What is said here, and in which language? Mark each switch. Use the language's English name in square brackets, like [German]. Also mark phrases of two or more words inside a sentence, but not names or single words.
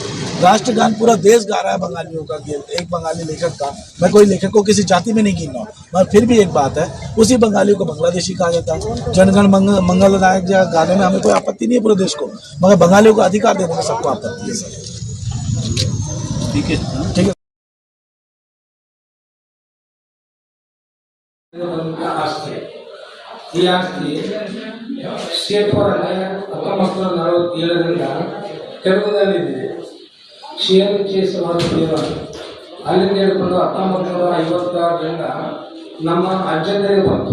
[Hindi] राष्ट्रगान पूरा देश गा रहा है बंगालियों का, एक बंगाली लेखक का, मैं कोई लेखक को किसी जाति में नहीं गिनना हूँ, मगर फिर भी एक बात है, उसी बंगालियों को बांग्लादेशी कहा जाता है। जनगण मंगल नायक गाने में हमें कोई आपत्ति नहीं है पूरे देश को, मगर बंगालियों को अधिकार देने में सबको आपत्ति है सर। ठीक है, ठीक है। [Kannada] ಈ ಆಸ್ತಿ ಸ್ಟೇಟ್ ಹೊರಗೆ 1947ರಿಂದ ಕೆಳಗದಲ್ಲಿದೆ. CMCS ಅಲ್ಲಿಂದ ಹಿಡ್ಕೊಂಡು 1956ರಿಂದ ನಮ್ಮ ಅಜ್ಜಂದರಿಗೆ ಬಂತು.